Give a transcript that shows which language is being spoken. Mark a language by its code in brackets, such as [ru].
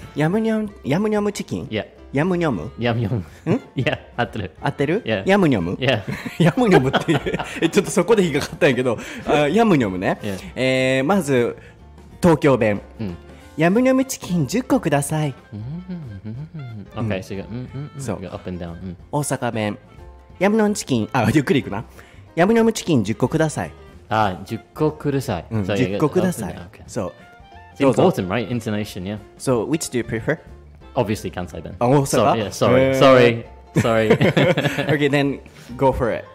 [ja] ヤムニョムチキン。 [en] Yeah. [ja] ヤムニョム。ヤムニョム。Yeah, 合ってる。合ってる？ [en] Yeah. [ja] ヤムニョム。 [en] Yeah. [ja] ヤムニョムっていうちょっとそこで引っかかったんやけど、ヤムニョムね。 [en] Yeah. [ja] まず東京弁。ヤムニョムチキン10個ください。 [en] Okay, so you got up and down. [ja] 大阪弁。ヤムニョムチキン、ゆっくりいくな。ヤムニョムチキン10個ください。 10個ください。 10個ください。そう。 [en] It's important, right? Intonation, yeah. So, which do you prefer? Obviously, 関西弁. [ja] 大阪? [en] Sorry. Okay, then go for it.